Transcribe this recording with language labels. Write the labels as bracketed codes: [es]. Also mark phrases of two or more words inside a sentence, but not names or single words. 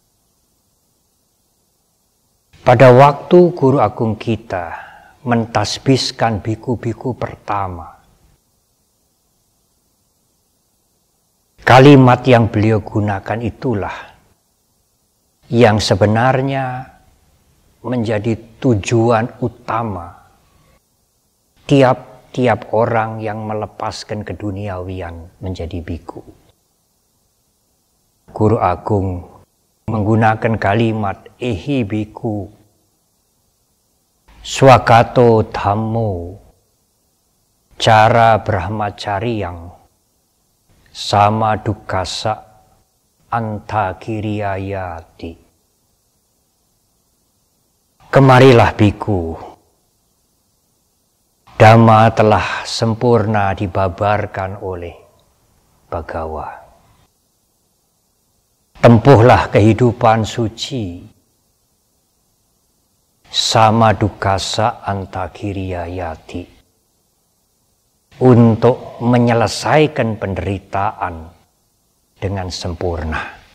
[id] pada waktu Guru Agung kita mentasbiskan biku-biku pertama, kalimat yang beliau gunakan itulah yang sebenarnya menjadi tujuan utama tiap-tiap orang yang melepaskan keduniawian menjadi biku. Guru Agung menggunakan kalimat [pi] ehi biku swagato dhammo cara brahmacariyang sama dukasa antakiriyayati. [id] Kemarilah biku, Dhamma telah sempurna dibabarkan oleh Bhagawa. Tempuhlah kehidupan suci [pi] sama dukasa antakiriyayati [id] untuk menyelesaikan penderitaan dengan sempurna.